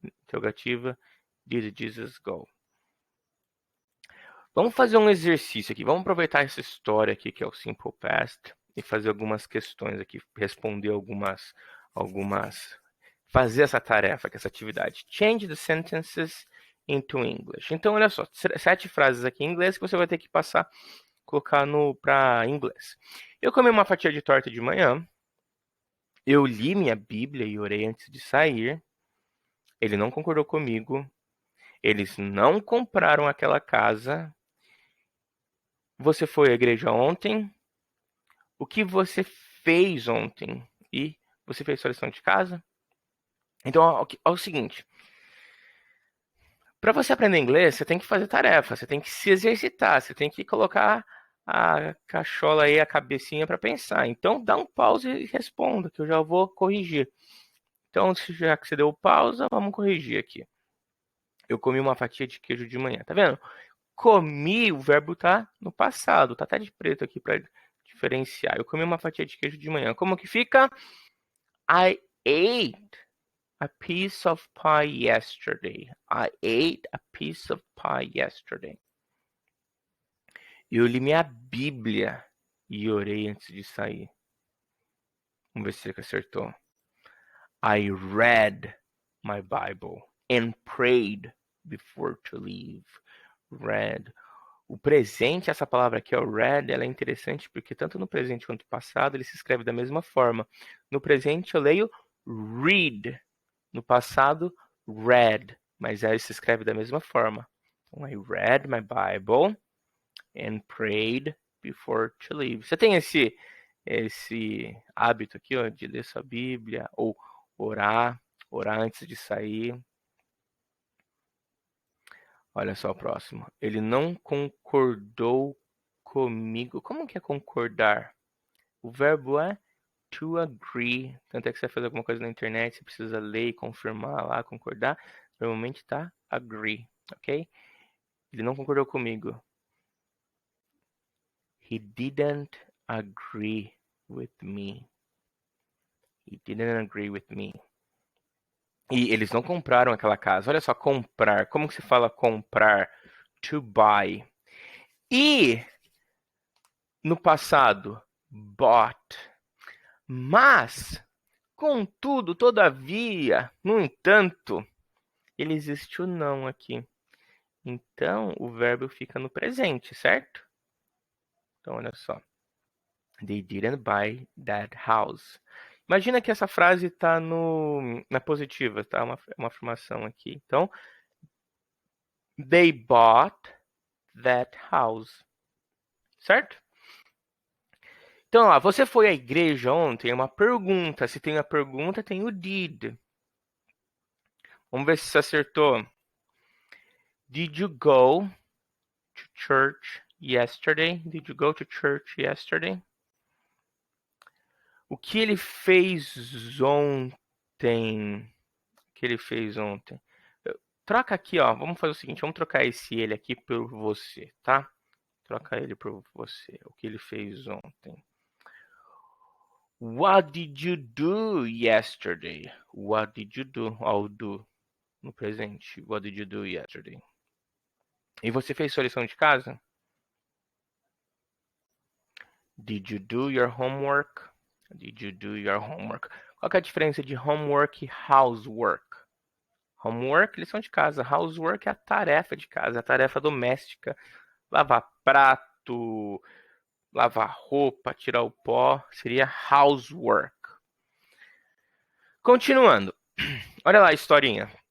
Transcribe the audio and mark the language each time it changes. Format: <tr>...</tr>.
<pt>Interrogativa,</pt> <en>did Jesus go?</en> <pt>Vamos fazer um exercício aqui. Vamos aproveitar essa história aqui, que é o Simple Past, e fazer algumas questões aqui, responder algumas, fazer essa tarefa, essa atividade.</pt> <en>Change the sentences into English.</en> <pt>Então, olha só, 7 frases aqui em inglês que você vai ter que passar, colocar para inglês. Eu comi uma fatia de torta de manhã. Eu li minha Bíblia e orei antes de sair. Ele não concordou comigo. Eles não compraram aquela casa. Você foi à igreja ontem? O que você fez ontem? E você fez sua lição de casa? Então, é o seguinte. Para você aprender inglês, você tem que fazer tarefa, você tem que se exercitar, você tem que colocar a cachola aí, a cabecinha para pensar. Então, dá um pause e responda, que eu já vou corrigir. Então, já que você deu pausa, vamos corrigir aqui. Eu comi uma fatia de queijo de manhã, tá vendo? Comi, o verbo tá no passado, tá até de preto aqui para diferenciar. Eu comi uma fatia de queijo de manhã. Como que fica?</pt> <en>I ate a piece of pie yesterday. I ate a piece of pie yesterday.</en> <pt>Eu li minha Bíblia e orei antes de sair. Vamos ver se você acertou.</pt> <en>I read my Bible and prayed before to leave. Read.</en> <pt>O presente, essa palavra aqui, o read, ela é interessante porque tanto no presente quanto no passado ele se escreve da mesma forma. No presente eu leio read. No passado, read. Mas aí se escreve da mesma forma. Então,</pt> <en>I read my Bible and prayed before to leave.</en> <pt>Você tem esse hábito aqui, ó, de ler sua Bíblia ou orar antes de sair? Olha só o próximo. Ele não concordou comigo. Como que é concordar? O verbo é to agree. Tanto é que você vai fazer alguma coisa na internet, você precisa ler e confirmar lá, concordar. Normalmente tá agree, ok? Ele não concordou comigo.</pt> <en>He didn't agree with me. He didn't agree with me.</en> <pt>E eles não compraram aquela casa. Olha só, comprar. Como que se fala comprar? To buy. E no passado, bought. Mas, contudo, todavia, no entanto, ele existe o não aqui. Então, o verbo fica no presente, certo? Então, olha só.</pt> <en>They didn't buy that house.</en> <pt>Imagina que essa frase está na positiva, tá? Uma afirmação aqui. Então,</pt> <en>they bought that house.</en> <pt>Certo? Então, ó, você foi à igreja ontem? É uma pergunta. Se tem a pergunta, tem o did. Vamos ver se você acertou.</pt> <en>Did you go to church yesterday? Did you go to church yesterday?</en> <pt>O que ele fez ontem? O que ele fez ontem? Troca aqui, ó. Vamos fazer o seguinte, vamos trocar ele aqui por você, tá? Troca ele por você. O que ele fez ontem?</pt> <en>What did you do yesterday? What did you do? Ó, o do no presente. What did you do yesterday?</en> <pt>E você fez sua lição de casa?</pt> <en>Did you do your homework? Did you do your homework?</en> <pt>Qual que é a diferença de homework e housework? Homework, lição de casa. Housework é a tarefa de casa, a tarefa doméstica. Lavar prato, lavar roupa, tirar o pó. Seria housework. Continuando. Olha lá a historinha.</pt>